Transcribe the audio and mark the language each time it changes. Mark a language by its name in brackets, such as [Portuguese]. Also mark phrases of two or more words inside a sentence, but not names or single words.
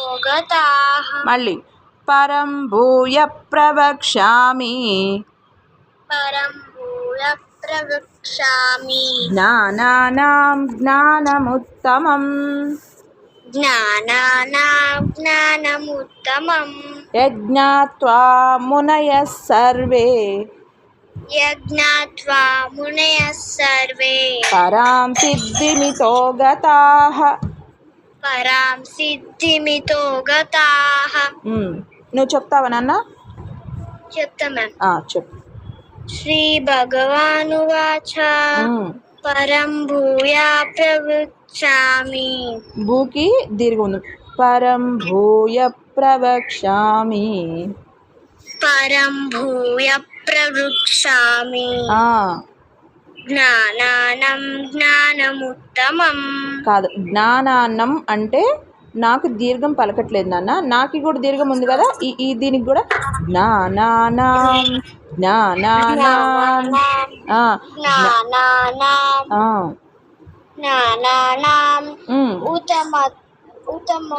[Sanskrit] गताः మళ్ళీ పరం భూయ ప్రవక్ష్యామి परं भूय प्रवक्ष्यामि జ్ఞానానాం జ్ఞానముత్తమం ज्ञानानां ज्ञानमुत्तमम् యజ్ఞాత్వా మునయః సర్వే यज्ञात्वा मुनयः सर्वे పరాం సిద్ధిమితో గతాః. परां सिद्धिमितो गताः [Telugu] నువ్వు చెప్తావా నాన్న? చెప్తామా? చెప్పు. [Sanskrit] श्रीभगवानुवाच परं भूया प्रवक्ष्यामि [Telugu] భూకి దీర్ఘం ఉంది. [Sanskrit] పరం భూయ ప్రవక్ష్యామి परं भूय प्रवक्ष्यामि జ్ఞానానం జ్ఞానముత్తమం. [Telugu] కాదు, జ్ఞానాన్నం అంటే నాకు దీర్ఘం పలకట్లేదు నాన్న. నాకి కూడా దీర్ఘం ఉంది కదా, ఈ దీనికి కూడా [Sanskrit] జ్ఞానానాం జ్ఞానానాం జ్ఞానానాం ఉత్తమం